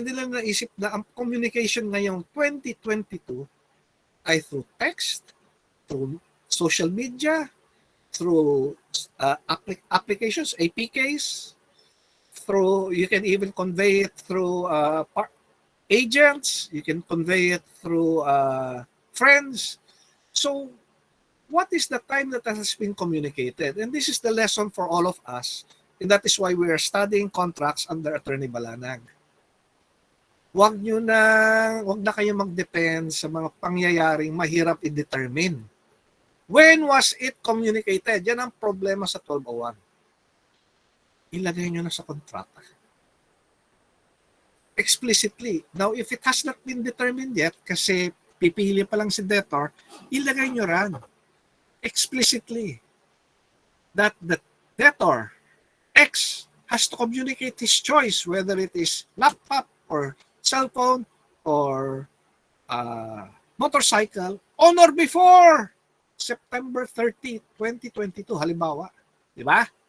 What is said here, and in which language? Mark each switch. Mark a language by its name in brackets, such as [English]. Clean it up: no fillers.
[Filipino] Hindi lang naisip na ang communication ngayong 2022 ay [English] through text, through social media, through applications, APKs, you can even convey it through agents, you can convey it through friends. So, what is the time that has been communicated? And this is the lesson for all of us, and that is why we are studying contracts under Attorney Balanag. [Filipino] Wag na kayo mag-depend sa mga pangyayaring mahirap i-determine. [English] When was it communicated? [Filipino] Yan ang problema sa [English] 1201. [Filipino] Ilagay nyo na sa kontrata. [English] Explicitly. Now, if it has not been determined yet, [Filipino] kasi pipili pa lang si debtor, ilagay nyo ran [English] explicitly that the debtor X has to communicate his choice, whether it is laptop or cellphone or motorcycle on or before September 30, 2022, [Filipino] halimbawa. Di ba?